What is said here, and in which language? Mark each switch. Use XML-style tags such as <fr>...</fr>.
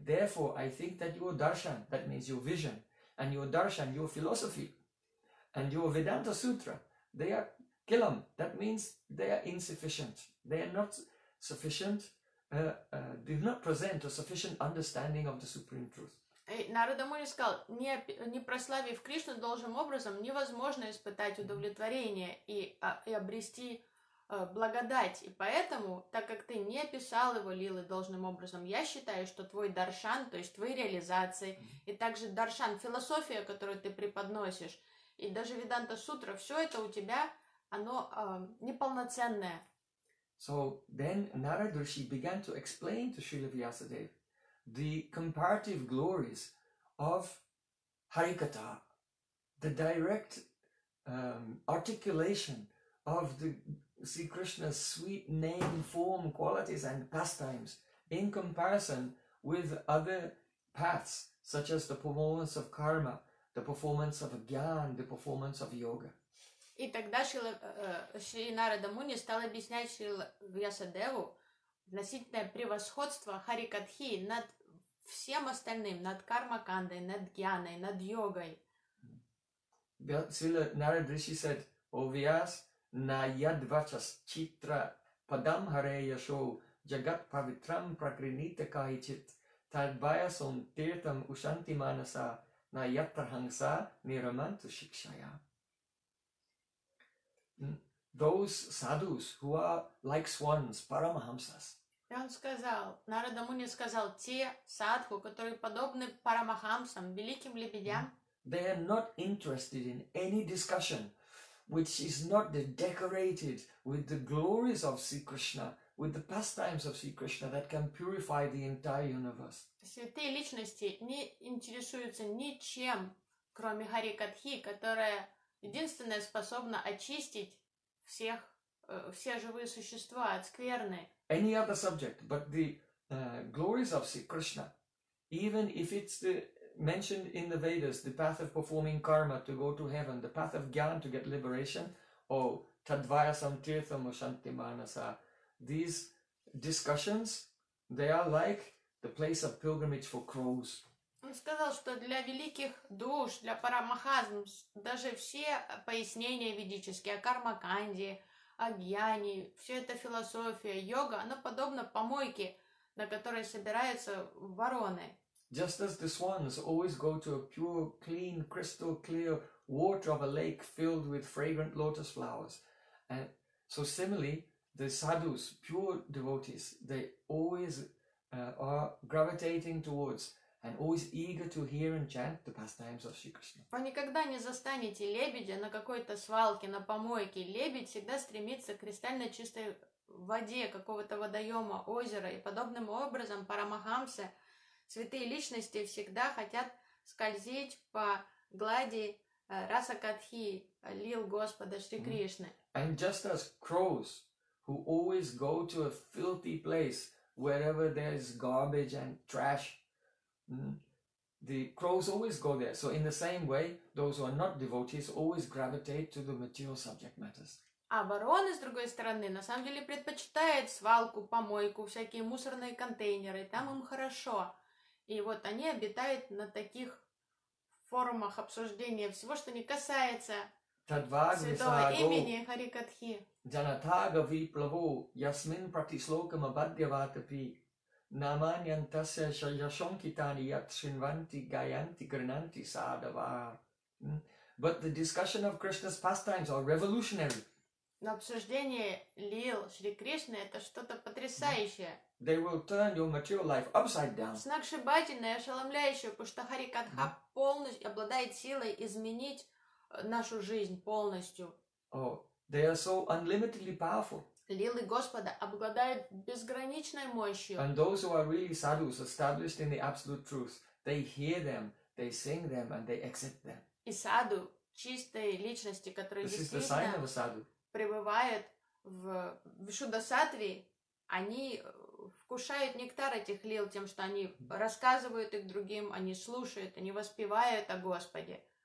<en>Therefore, I think that your darshan, that means your vision, and your darshan, your philosophy, and your Vedanta Sutra, they are kilam. That means they are insufficient. They are not sufficient. Do not present a sufficient understanding of the Supreme Truth.</en> <ru>Нарада Муни сказал, не прославив Кришну должным образом, невозможно испытать удовлетворение и обрести благодать. И поэтому, так как ты не описал его лилы должным образом, я считаю, что твой даршан, то есть твои реализации, и также даршан, философия, которую ты преподносишь, и даже Веданта Сутра, все это у тебя, оно неполноценное.</ru> <en>So then Narada Rishi began to explain to Srila Vyasadeva the comparative glories of Harikatha, the direct articulation of the Sri Krishna's sweet name, form, qualities and pastimes in comparison with other paths such as the performance of karma, the performance of jnana, the performance of yoga.</en> <ru>И тогда Шри Нарада Муни стал объяснять Шри Вьясадеву относительное превосходство Харикатхи над всем остальным, над кармакандой, над гьяной, над йогой.</ru> <sa>Шри Нарада Риши said, «О Вьяс, на ядвачас читра падам харе яшоу, джагат павитрам пракрините кайчит, тадбаясом тиртам ушанти манаса, на ядтрханса нираманту шикшая».</sa> <en>Those sadhus who are like swans, paramahamsas.</en> <ru>И он сказал, Нарада Муни сказал, те садху, которые подобны парамахамсам, великим лебедям.</ru> <en>They are not interested in any discussion which is not decorated with the glories of Sri Krishna, with the pastimes of Sri Krishna that can purify the entire universe.</en> <ru>Святые личности не интересуются ничем, кроме Харикатхи, которая единственное способно очистить всех, все живые существа от скверны.</ru> <en>Any other subject, but the glories of Sri Krishna, even if it's the, mentioned in the Vedas, the path of performing karma to go to heaven, the path of jnana to get liberation, or</en> <sa>tadvayasam tirtham ushanti manasa,</sa> <en>these discussions, they are like the place of pilgrimage for crows.</en> <ru>Он сказал, что для великих душ, для парамахазм, даже все пояснения ведические о кармаканде, о гьяне, все это философия, йога, оно подобно помойке, на которой собираются вороны.</ru> <en>Just as the swans always go to a pure, clean, crystal clear water of a lake filled with fragrant lotus flowers. And so similarly, the sadhus, pure devotees, they always are gravitating towards and always eager to hear and chant the pastimes of Sri Krishna.</en> <ru>Вы никогда не застанете лебедя на какой-то свалке, на помойке. Лебедь всегда стремится к кристально чистой воде какого-то водоема, озера и подобным образом Парамахамса, святые личности всегда хотят скользить по глади Расакатхи, лил Господа Шри Кришны.</ru> <en>And just as crows who always go to a filthy place wherever there is garbage and trash, the crows always go there. So in the same way, those who are not devotees always gravitate to the material subject matters.</en> <ru>А вороны, с другой стороны, на самом деле предпочитают свалку, помойку, всякие мусорные контейнеры. Там им хорошо. И вот они обитают на таких форумах обсуждения всего, что не касается святого имени Хари Катхи.</ru> <sa>Джанатага виплаву ясмин пратислокам абадьяватапи наманьянтасе шайяшонкитани ят шинванти гаянти гринанти садава.</sa> <en>But the discussion of Krishna's pastimes are revolutionary.</en> <ru>Но обсуждение лил Шри Кришны это что-то потрясающее.</ru> <en>They will turn your material life upside down.</en> <ru>Сногсшибательное, ошеломляющее, потому что Хари Катха полностью обладает силой изменить нашу жизнь полностью.</ru> <en>Oh, they are so unlimitedly powerful.</en> <ru>Лилы Господа обладают безграничной мощью.</ru> <en>And those who are really sadhus, established in the absolute truth, they hear them, they sing them, and they accept them.</en> <ru>И саду, чистые личности, которые</ru> <en>This</en> <ru>действительно</ru> <en>is the sign of a sadhu.</en> <ru>Пребывают в Вишудасатве, они вкушают нектар этих лил тем, что они рассказывают их другим, они слушают, они воспевают о Господе.</ru>